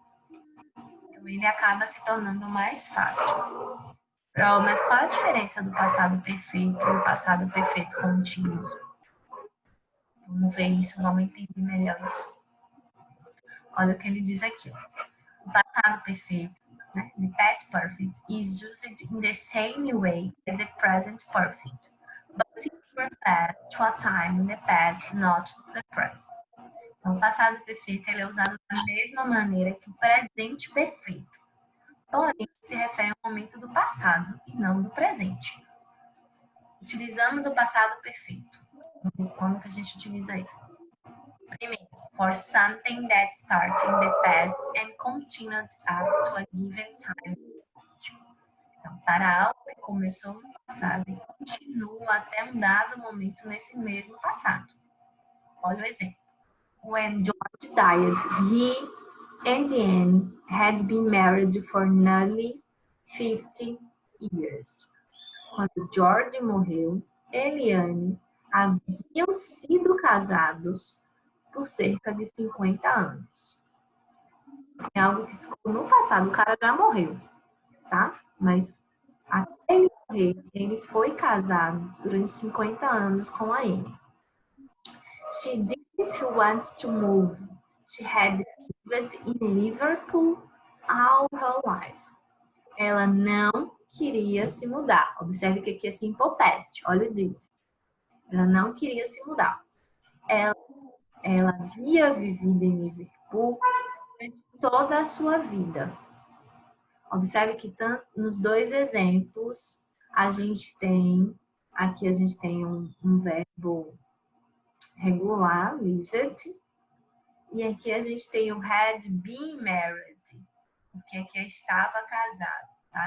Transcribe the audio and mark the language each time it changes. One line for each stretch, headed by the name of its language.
Portuguese: Então, ele acaba se tornando mais fácil. Mas qual a diferença do passado perfeito e o passado perfeito contínuo? Vamos ver isso, vamos entender melhor isso. Olha o que ele diz aqui. Ó. O passado perfeito, né?
English: The past perfect is used in the same way as the present perfect, but it refers to a time in the past, not to the present.
Portuguese: Então, o passado perfeito ele é usado da mesma maneira que o presente perfeito. Porém, se refere ao momento do passado e não do presente. Utilizamos o passado perfeito. Como que a gente utiliza isso?
English: Primeiro, for something that started in the past and continued up to a given time.
Portuguese: Então, para algo que começou no passado e continua até um dado momento nesse mesmo passado. Olha o exemplo.
English: When George died, he and Anne had been married for nearly 50 years.
Portuguese: Quando George morreu, ele e Anne haviam sido casados por cerca de 50 anos. É algo que ficou no passado, o cara já morreu, tá? Mas até ele morrer, ele foi casado durante 50 anos com a Anne.
English: She didn't want to move. She had lived in Liverpool all her life.
Portuguese: Ela não queria se mudar. Observe que aqui é simple past. Olha o dito. Ela não queria se mudar. Ela ela havia vivido em Liverpool durante toda a sua vida. Observe que tanto nos dois exemplos aqui a gente tem um verbo regular, lived, e aqui a gente tem o
English: had been married,
Portuguese: porque aqui estava casado, tá?